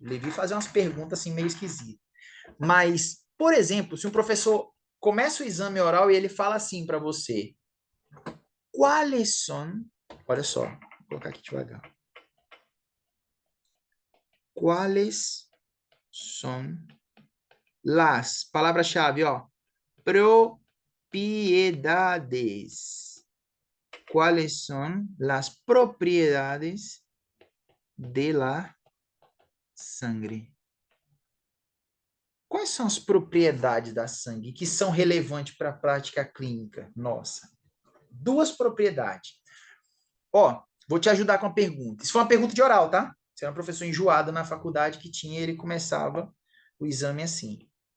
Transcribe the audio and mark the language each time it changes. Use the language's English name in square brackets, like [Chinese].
[Portuguese] Levi fazia umas perguntas assim meio esquisitas. Mas, por exemplo, se um professor começa o exame oral e ele fala assim para você, quais são, olha só, vou colocar aqui devagar. Quais são las, palavra-chave, ó, propiedades. [Spanish] ¿Cuáles son las propiedades de la sangre? [Portuguese] Quais são as propriedades da sangue que são relevantes para a prática clínica? Nossa, duas propriedades. Ó, vou te ajudar com a pergunta. Isso foi uma pergunta de oral, tá? Você era um professor enjoado na faculdade que tinha, ele começava o exame assim.